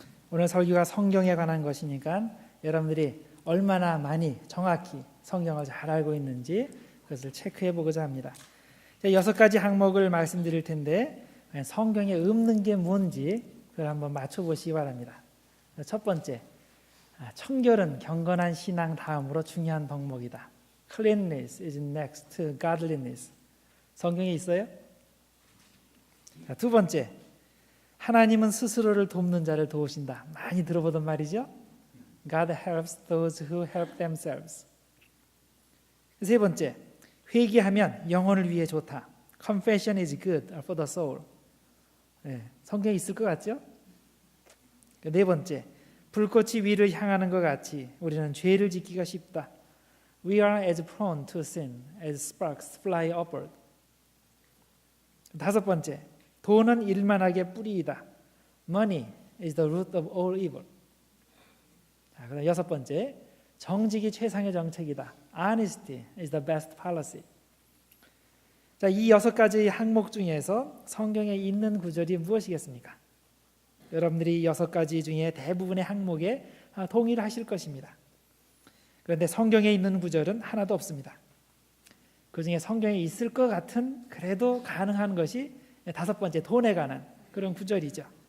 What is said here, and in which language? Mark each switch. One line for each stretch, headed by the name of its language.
Korean: 오늘 설교가 성경에 관한 것이니까 여러분들이 얼마나 많이 정확히 성경을 잘 알고 있는지 그것을 체크해 보고자 합니다. 6가지 항목을 말씀드릴 텐데 성경에 없는 게 뭔지 그걸 한번 맞춰보시기 바랍니다. 첫 번째, 청결은 경건한 신앙 다음으로 중요한 덕목이다.
English: Cleanliness is next to godliness.
Korean: 성경에 있어요? 두 번째, 하나님은 스스로를 돕는 자를 도우신다. 많이 들어보던 말이죠.
English: God helps those who help themselves.
Korean: 세 번째, 회개하면 영혼을 위해 좋다.
English: Confession is good for the soul.
Korean: 성경에 있을 것 같죠? 네 번째, 불꽃이 위를 향하는 것 같이 우리는 죄를 짓기가 쉽다.
English: We are as prone to sin as sparks fly upward.
Korean: 다섯 번째, 돈은 일만하게 뿌리이다.
English: Money is the root of all evil.
Korean: 그다음 여섯 번째, 정직이 최상의 정책이다.
English: Honesty is the best policy.
Korean: 자, 이 6가지 항목 중에서 성경에 있는 구절이 무엇이겠습니까? 여러분들이 6가지 중에 대부분의 항목에 동의하실 것입니다. 그런데 성경에 있는 구절은 하나도 없습니다. 그 중에 성경에 있을 것 같은 그래도 가능한 것이 다섯 번째, 돈에 관한 그런 구절이죠.